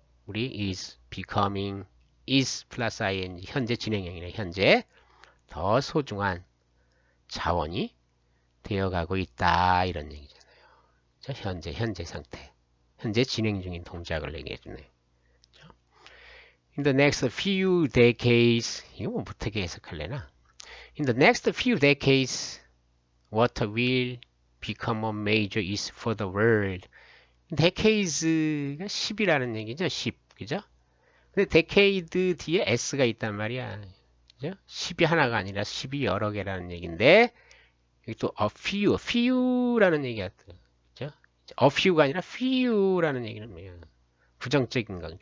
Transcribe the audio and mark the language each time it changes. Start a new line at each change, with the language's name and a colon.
Korean: 물이
English: is becoming,
Korean: is 플러스 ing, 현재 진행형이네. 현재 더 소중한 자원이 되어가고 있다. 이런 얘기잖아요. 현재 상태. 현재 진행 중인 동작을 얘기해주네.
English: In the next few decades,
Korean: 이거 뭐 어떻게 해석할래나?
English: In the next few decades, water will become a major issue for the world.
Korean: decades가 10이라는 얘기죠. 10, 그죠? 근데 decade 뒤에 s가 있단 말이야. 그죠? 10이 하나가 아니라 10이 여러 개라는 얘기인데, 여기 또 a few라는 얘기가 또, 그죠? a few가 아니라 few라는 얘기는 뭐야? 부정적인 거.